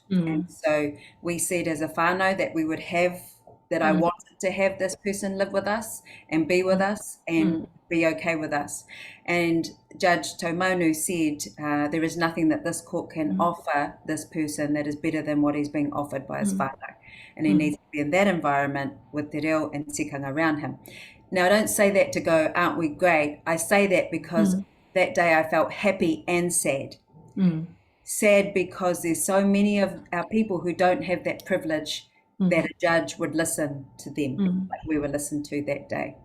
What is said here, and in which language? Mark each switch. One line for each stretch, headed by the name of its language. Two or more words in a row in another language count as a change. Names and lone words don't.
English: And so we said as a whānau that we would have, that I wanted to have this person live with us and be with us and be okay with us. And Judge Taumaunu said, there is nothing that this court can offer this person that is better than what he's being offered by his whānau. And he needs to be in that environment with
Māori: te reo
English: and tikanga around him. Now, I don't say that to go, aren't we great? I say that because that day I felt happy and sad. Sad because there's so many of our people who don't have that privilege that a judge would listen to them like we were listened to that day.